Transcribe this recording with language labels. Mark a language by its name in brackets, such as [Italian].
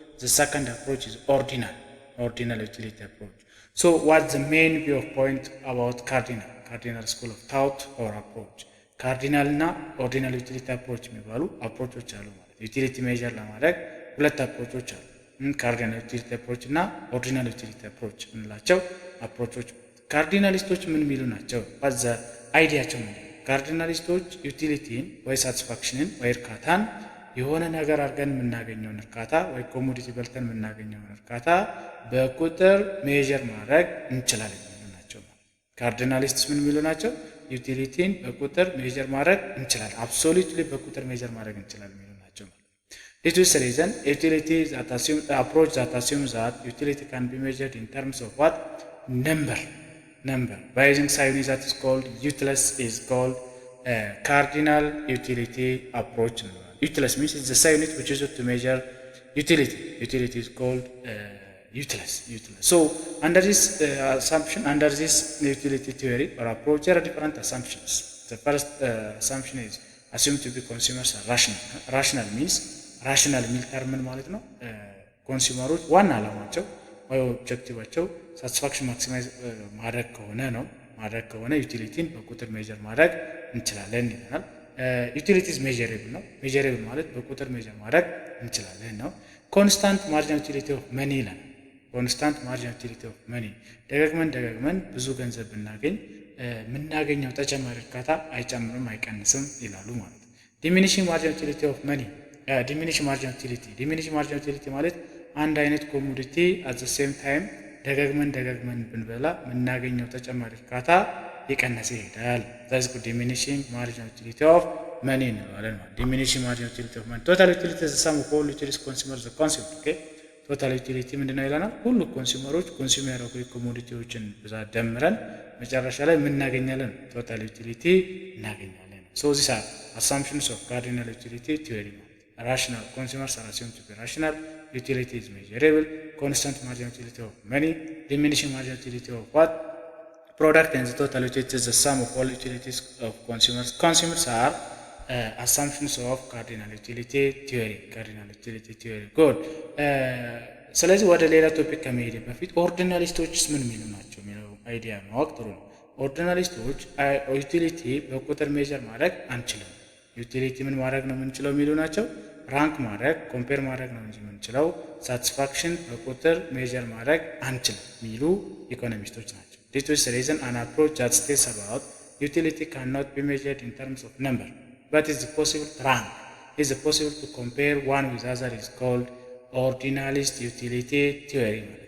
[English] The second approach is ordinal utility approach. So what's the main view of point about cardinal school of thought or approach? [Amharic] ካርዲናል እና ኦርዲናል ዩቲሊቲ አፕሮች የሚባሉ አፕሮቾች አሉ ማለት ዩቲሊቲ ሜዥር ለማድረግ ሁለት አፕሮቾች አሉ። ካርዲናል ዩቲሊቲ አፕሮች እና ኦርዲናል ዩቲሊቲ አፕሮች የምንላቸው አፕሮቾች። ካርዲናሊስቶች ምን የሚሉ ናቸው? ባዛ አይዲያቸው ምን? ካርዲናሊስቶች ዩቲሊቲን ወይ ሳቲስፋክሽንን ወይ እርካታን የሆነ ነገር አድርገን የምናገኘውን እርካታ ወይ ኮሞዲቲ በልተን የምናገኘውን እርካታ በቁጥር ሜዥር ማድረግ እንችላለን የሚሉ ናቸው። ካርዲናሊስትስ ምን የሚሉ ናቸው? ዩቲሊቲን በቁጥር ሜዥር ማድረግ እንችላለን፣ አብሶሉትሊ በቁጥር ሜዥር ማድረግ እንችላለን የሚሉ ናቸው። [English] It is the reason utility that approach that assumes that utility can be measured in terms of what? Number. By using psi unit that is called utility is called cardinal utility approach. Utility means it's the psi unit which is used to measure utility. Utility is called utility. So under this assumption, under this utility theory or approach, there are different assumptions. The first assumption is assumed to be consumers are rational. Rational means [Amharic] ራሽናል የሚል ተርምን ማለት ነው። ኮንሱመሮች ዋና ዓላማቸው ወይ ኦብጀክቲቫቸው ሳቲስፋክሽን ማክሲማይዝ ማድረግ ከሆነ ነው። ማድረግ ከሆነ ዩቲሊቲን በቁጥር ሜጀር ማድረግ እንችላለን ይላል። ዩቲሊቲስ ሜጀሬብል ነው። ሜጀሬብል ማለት በቁጥር ሜጀር ማድረግ እንችላለን ነው። ኮንስታንት ማርጂናል ዩቲሊቲ ኦፍ መኒ ይላል። ኮንስታንት ማርጂናል ዩቲሊቲ ኦፍ መኒ ደጋግመን ብዙ ገንዘብ ብናገኝ የምናገኘው ተጨማሪ እርካታ አይጨምርም አይቀንስም ይላሉ ማለት ነው። ዲሚኒሽንግ ማርጂናል ዩቲሊቲ ኦፍ መኒ ዲሚኒሽ ማርጂናል ዩቲሊቲ ማለት አንድ አይነት ኮሞዲቲ አት ዘ ሴም ታይም ደጋግመን ብንበላ የምናገኘው ተጨማሪ እርካታ የቀነሰ ይሄዳል። [English] that's good diminishing marginal utility of money [Amharic] እንላለን ማለት [English] diminishing marginal utility of money total utility is the sum of all utilities consumers the consumed okay total utility [Amharic] ምንድነው ይላል? ሁሉ ኮንሱመሮች ኮንሱም ያደረጉ ኮሞዲቲዎችን ብዛት ደምረን መጨረሻ ላይ ምን እናገኛለን? [English] total utility [Amharic] እናገኛለን። [English] so these are assumptions of cardinal utility theory. Rational consumers are assumed to be rational. Utility is measurable. Constant marginal utility of money. Diminishing marginal utility of what? Product and the total utility is the sum of all utilities of consumers. Consumers are assumptions of cardinal utility theory. Good. [Amharic] ስለዚህ ወደ ሌላ ቶፒክ ከመሄድ በፊት ኦርዲናሊስቶችስ ምን የሚሉ ናቸው የሚለው አይዲያ ማወቅ ጥሩ ነው። ኦርዲናሊስቶች ዩቲሊቲ በቁጥር ሜጀር ማድረግ አንችልም። ዩቲሊቲ ምን ማድረግ ነው የምንችለው የሚሉ ናቸው። ራንክ ማድረግ ኮምፔር ማድረግ ነው እንጂ የምንችለው ሳቲስፋክሽን በቁጥር ሜጀር ማድረግ አንችልም የሚሉ ኢኮኖሚስቶች ናቸው። [English] this is the reason an approach that states about utility cannot be measured in terms of number but is possible to rank is possible to compare one with other is called ordinalist utility theory.